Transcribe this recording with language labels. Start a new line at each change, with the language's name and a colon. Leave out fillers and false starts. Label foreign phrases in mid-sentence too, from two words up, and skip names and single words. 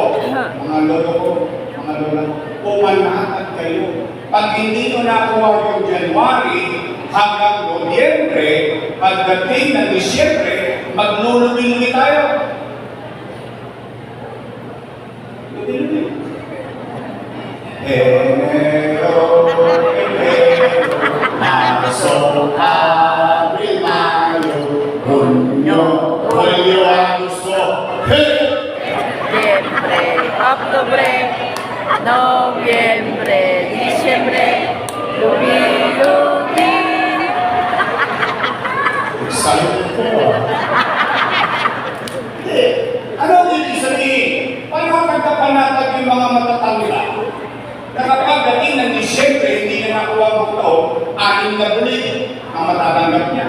Filipino: Mga lolo ko, mga lola ko, pumanatag kayo. Pag hindi ko nakuha yung January hanggang Nobyembre, pagdating ng Disyembre, maglulumi-lumi tayo. Lumi-lumi.
Spanish: Enero, Marzo, Abril, Mayo, Junio, Julio, Agosto, Septiembre, Octubre,
Filipino: Nobyembre, Disyembre, lumi-lumi. Sabi ko. Ano ang ibig sabihin? Paano nagkapanatag yung mga matatanda? Na kapag dating ng Disyembre, hindi na nakuha ng taon, 6 na bulit ang matatanggap niya.